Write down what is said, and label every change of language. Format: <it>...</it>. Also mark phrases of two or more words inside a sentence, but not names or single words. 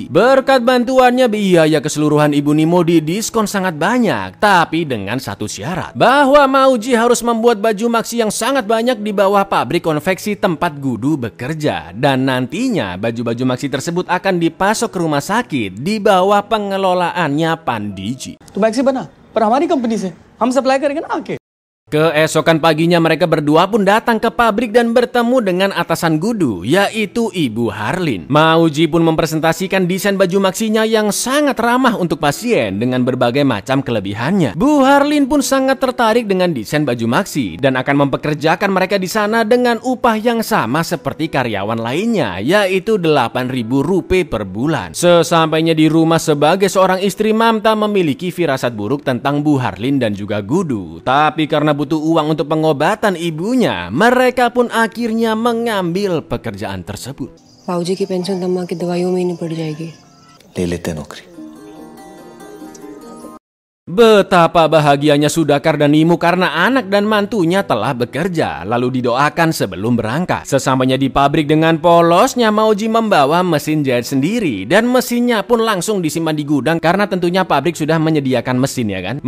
<id>Berkat bantuannya, biaya keseluruhan Ibu Nimo didiskon sangat banyak, tapi dengan satu syarat, bahwa Mauji harus membuat baju Maxi yang sangat banyak di bawah pabrik konveksi tempat Gudu bekerja, dan nantinya baju-baju Maxi tersebut akan dipasok ke rumah sakit di bawah pengelolaannya Pandiji.</id> <hi>तो मैक्सी बना पर हमारी कंपनी से हम सप्लाई करेंगे ना आके।</hi> <id>Keesokan paginya mereka berdua pun datang ke pabrik dan bertemu dengan atasan Gudu, yaitu Ibu Harlin. Mauji pun mempresentasikan desain baju Maxinya yang sangat ramah untuk pasien dengan berbagai macam kelebihannya. Bu Harlin pun sangat tertarik dengan desain baju Maxi dan akan mempekerjakan mereka di sana dengan upah yang sama seperti karyawan lainnya, yaitu Rp8.000 per bulan. Sesampainya di rumah sebagai seorang istri, Mamta memiliki firasat buruk tentang Bu Harlin dan juga Gudu. Tapi karena butuh uang untuk pengobatan ibunya, mereka pun akhirnya mengambil pekerjaan tersebut.</id> <hi>बाबूजी की पेंशन तम्मा की दवाइयों में ही निपट जाएगी। ले लेते हैं नौकरी।</hi> <id>Betapa bahagianya Sudakar dan Nimo karena anak dan mantunya telah bekerja, lalu didoakan sebelum berangkat. Sesampainya di pabrik dengan polosnya, Mauji membawa mesin jahit sendiri dan mesinnya pun langsung disimpan di gudang karena tentunya pabrik sudah menyediakan mesin ya kan.</id>